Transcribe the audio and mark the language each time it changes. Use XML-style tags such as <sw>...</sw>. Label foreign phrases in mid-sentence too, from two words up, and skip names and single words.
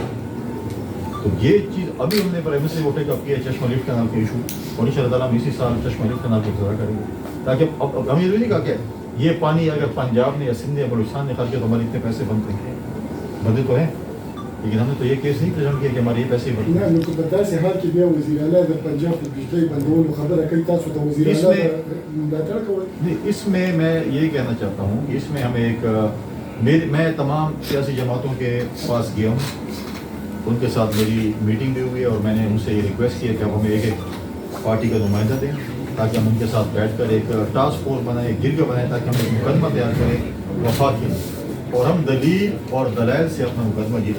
<ur>تو یہ چیز ابھی ہم نے پرائمری کو</ur> <en>take up</en> <ur>کیا ہے چشمہ لیف کینال کے ایشو, اور</ur> <ar>ان شاء اللہ تعالیٰ</ar> <ur>ہم اسی سال چشمہ لیف کینال کو افتتاح کریں گے, تاکہ اب ہم یہ نہیں کہا کہ یہ پانی اگر پنجاب نے یا سندھ نے یا بلوچستان نے خرچ کیا تو ہمارے اتنے پیسے بنتے ہیں, بندے تو ہیں, لیکن ہم نے تو یہ کیس نہیں پریزنٹ کیا کہ ہمارے یہ پیسے بنتے ہیں.</ur> <ps>نعم نو په داسې حال کې بیا وزیر اعلی د پنجاب د بجلی بندولو خبره کوي, تاسو د وزیر اعلی ملاتړ کوئ؟</ps> <ur>نہیں, اس میں یہی کہنا چاہتا ہوں کہ اس میں ہمیں ایک میں تمام سیاسی جماعتوں کے پاس گیا ہوں, ان کے ساتھ میری میٹنگ بھی ہوئی ہے, اور میں نے ان سے یہ ریکویسٹ کیا کہ آپ ہمیں ایک ایک پارٹی کا نمائندہ دیں تاکہ ہم ان کے ساتھ بیٹھ کر ایک</ur> <en>task force</en> <ur>بنائیں, ایک گرگ بنائیں, تاکہ ہم ایک مقدمہ تیار کریں وفاقی, اور ہم دلیل اور دلائل سے اپنا مقدمہ جیتے.</ur>